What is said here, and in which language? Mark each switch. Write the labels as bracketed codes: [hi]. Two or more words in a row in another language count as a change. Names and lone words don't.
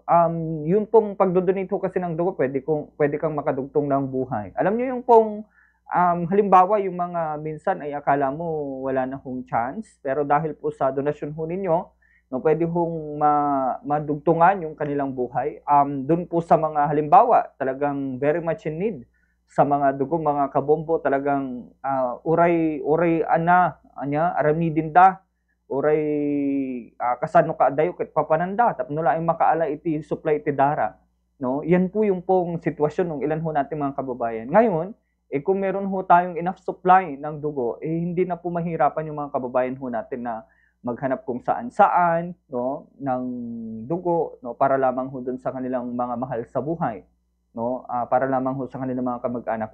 [tl] Yun pong pagdodonate ho kasi ng dugo, pwede kang makadugtong ng buhay. Alam niyo yung pong halimbawa yung mga minsan ay akala mo wala na hong chance, pero dahil po sa donasyon ho ninyo, no, pwede hong madugtungan yung kanilang buhay. Doon po sa mga halimbawa talagang [en] very much in need [tl] sa mga dugo, mga kabombo, talagang [ilo] uray anya aramidin da, uray kasano ka dayo ket papananda tapno laing makaala iti supply iti dara, no. [tl] Yan po yung pong sitwasyon ng ilan ho nating mga kababayan ngayon. Kung meron ho tayong [en] enough supply [tl] ng dugo, hindi na po mahirapan yung mga kababayan ho natin na maghanap kung saan-saan, no, ng dugo, no, para lamang ho dun sa kanilang mga mahal sa buhay, no, para lamang ho sa kanilang mga kamag-anak.